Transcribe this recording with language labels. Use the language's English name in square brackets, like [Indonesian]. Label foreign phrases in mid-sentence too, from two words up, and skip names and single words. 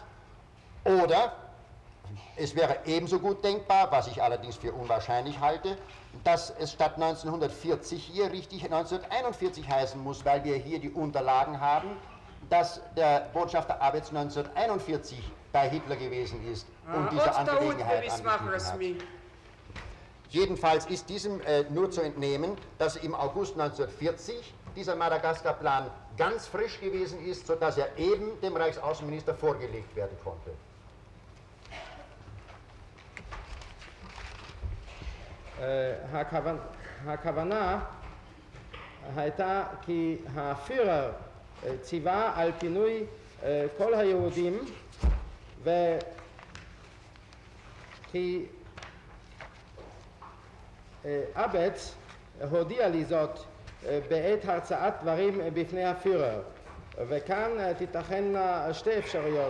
[German] Oder es wäre ebenso gut denkbar, was ich allerdings für unwahrscheinlich halte, dass es statt 1940 hier richtig 1941 heißen muss, weil wir hier die Unterlagen haben, dass der Botschafter Abetz 1941 bei Hitler gewesen ist und diese Angelegenheit angeschnitten hat. Jedenfalls ist diesem nur zu entnehmen, dass im August 1940 dieser Madagaskar-Plan ganz frisch gewesen ist, sodass er eben dem Reichsaußenminister vorgelegt werden konnte. [Hebrew] הכוונה הייתה כי הפירר ציווה על פינוי כל היהודים וכי אבץ הודיע לי זאת בעת הרצאת דברים בפני הפירר, וכאן תיתכנה שתי אפשרויות.